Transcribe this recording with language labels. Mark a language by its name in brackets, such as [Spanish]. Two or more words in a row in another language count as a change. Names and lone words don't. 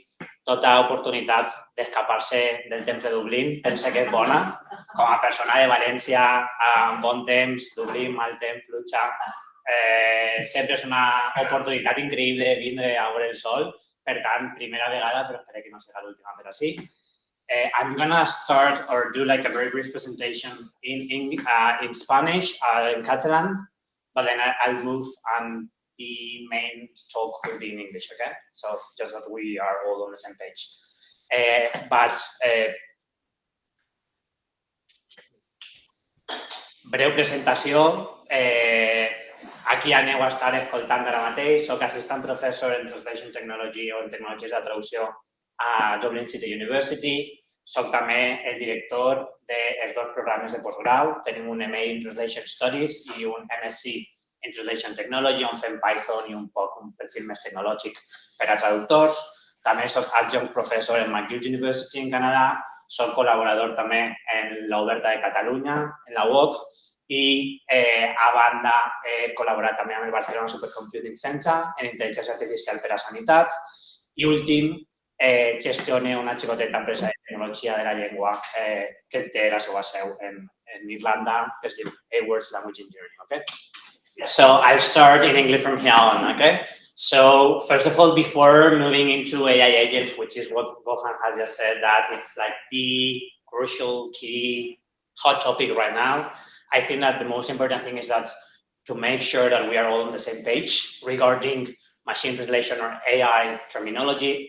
[Catalan] Tota oportunitat d'escapar-se del temps de Dublín pensa que és bona. Com a persona de València, amb bon temps, Dublín, mal temps, pluja, sempre és una oportunitat increïble de vindre a veure el sol. Per tant, primera vegada, però espero que no sigui l'última, però sí. [English] I'm going to start or do like a very brief presentation in Spanish, in Catalan, but then I'll move and the main talk will be in English, okay? So just that we are all on the same page. [Catalan] Breu presentació. Aquí aneu a estar escoltant ara mateix. Soc [English] assistant professor [Catalan] en [English] Translation Technology [Catalan] o en Tecnologies de Traducció a Dublin City University. Soc també el director dels dos programes de postgrau. Tenim un MA in Translation Studies i un MSc in Translation Technology, on fem Python i un perfil més tecnològic per a traductors. També soc [English] adjunct professor [Catalan] en McGill University en Canadà. Soc col·laborador també en l'Oberta de Catalunya, en la UOC, i a banda he col·laborat també amb el Barcelona Supercomputing Center en intel·ligència artificial per a sanitat i últim, gestione una xicoteta empresa de tecnologia de la llengua que té la seva seu en Irlanda, que es diu Awards Language Engineering, okay? [English] So I'll start in English from here on, okay? So first of all, before moving into AI agents, which is what Gohan has just said, that it's like the crucial, key, hot topic right now, I think that the most important thing is that to make sure that we are all on the same page regarding machine translation or AI terminology.